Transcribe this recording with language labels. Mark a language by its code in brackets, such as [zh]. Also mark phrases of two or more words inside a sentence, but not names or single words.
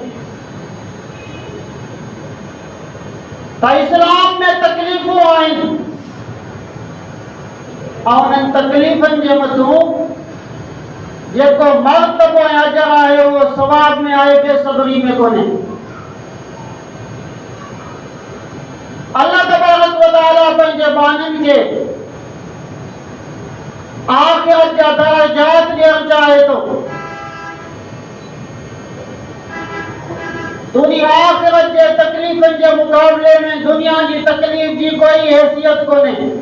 [sd] त इस्लाम में तकलीफ़ूं आहिनि ऐं उन्हनि तकलीफ़नि जे मथां जेको मर्तबो ऐं अजर आहे उहो सवाब में आहे, बेसब्री में कोन्हे। अल्लाह तबारक व तआला पंहिंजे बानियुनि खे आख़िरत जा दर्जात ॾियणु चाहे थो। दुनिया आखिरत जे तकलीफ़न जे मुकाबले में दुनिया की तकलीफ़ जी कोई हैसियत कोन्हे।